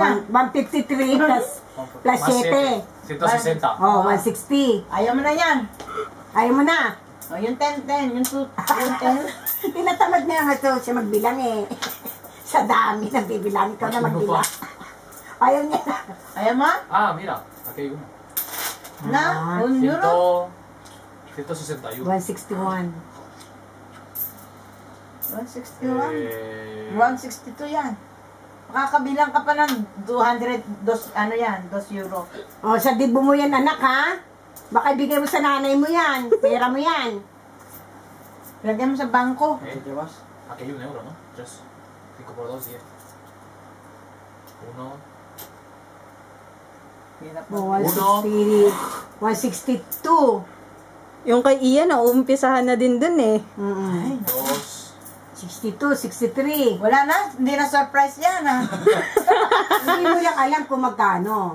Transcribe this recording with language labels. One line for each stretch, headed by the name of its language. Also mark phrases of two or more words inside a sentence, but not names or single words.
Filipino: 153 plus 7. 160. Oh, 160. Ayaw mo na yan. Ayaw mo na. O, yung 10-10. Yung 10. Tinatamad na nga ito siya magbilang eh. Sa dami ng bibilang. Ikaw na magbilang. Ayaw niya na. Ayaw mo?
Spanish: Ah, mira. Aquí hay uno.
Filipino: Na? 1 euro? 161. 161. 161. Eh, 162 yan. Makakabilang ka pa ng 200, ano yan, 2 euro. O, sa dibo mo yan, anak, ha? Baka ibigay mo sa nanay mo yan. Pera mo yan. Lagyan mo sa bangko.
Spanish: ¿Qué llevas? Aquí hay 1 euro, ¿no? 3. 5 por 2, 10.
Filipino: 1. Hirap O, mo. 162. Yung kay Ian, uumpisahan na din dun eh. Mm-mm. 2. 62, 63. Wala na, hindi na surprise yan ha. Hindi mo lang alam kung magkano.